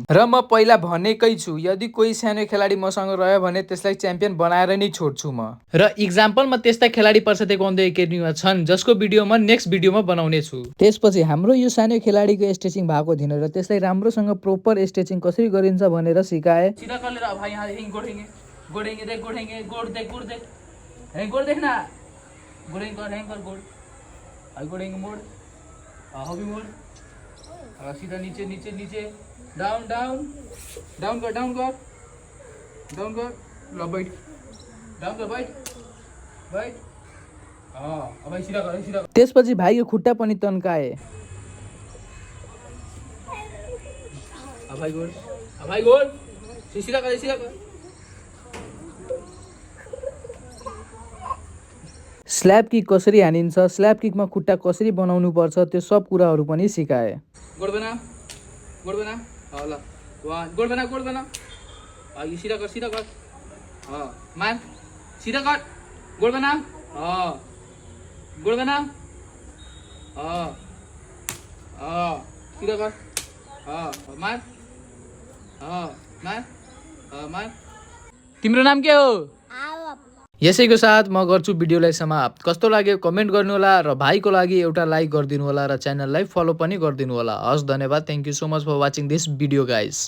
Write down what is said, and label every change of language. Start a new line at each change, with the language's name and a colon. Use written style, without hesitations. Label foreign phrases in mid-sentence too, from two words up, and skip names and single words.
Nepali: र म पहिला भनेकै छु यदि कोही सानो खेलाडी मसँग रह्यो भने त्यसलाई च्याम्पियन बनाएर नै छोड्छु म। र इक्जाम्पलमा त्यस्ता खेलाडी पर्सा ताइक्वान्डो एकाडेमीमा छन् जसको भिडियो म नेक्स्ट भिडियोमा बनाउने छु। त्यसपछि हाम्रो यो सानो खेलाडीको स्ट्रेचिङ भएको थिएन र त्यसलाई राम्रोसँग
English: proper stretching
Nepali: कसरी गरिन्छ भनेर सिकाए।
Bhojpuri: सीधा कर ले रहा भाई, यहाँ गोडेंगे देख, गोड़ देख, गोड़ देखना, गोड़ेंगे कर, हैंग कर गोड़, आई गोड़ेंगे मोड़, हॉबी मोड़, सीधा नीचे, डाउन कर, लो बैठ, डाउन कर, बैठ, अब सीधा कर।
Nepali: त्यसपछि भाइको खुट्टा पनि तन्काए।
Bhojpuri: भाइ गोड़, सीधा कर।
English: slap kick
Nepali: कसरी हानिन्छ, स्ल्याप किकमा खुट्टा कसरी बनाउनु पर्छ त्यो सब कुराहरू पनि सिकाए।
Bhojpuri: गोड बना, ल गोड बना, यो सीधा कर, मान, सीधा कर, गोड बना, सीधा कर, मान।
Nepali: तिम्रो नाम के हो? यसैको साथ म गर्छु भिडियोलाई समाप्त। कस्तो लाग्यो कमेन्ट गर्नु होला र भाइको लागि एउटा लाइक गरिदिनु होला र च्यानललाई फलो पनि गरिदिनु होला। हस्, धन्यवाद।
English: Thank you so much for watching this video guys.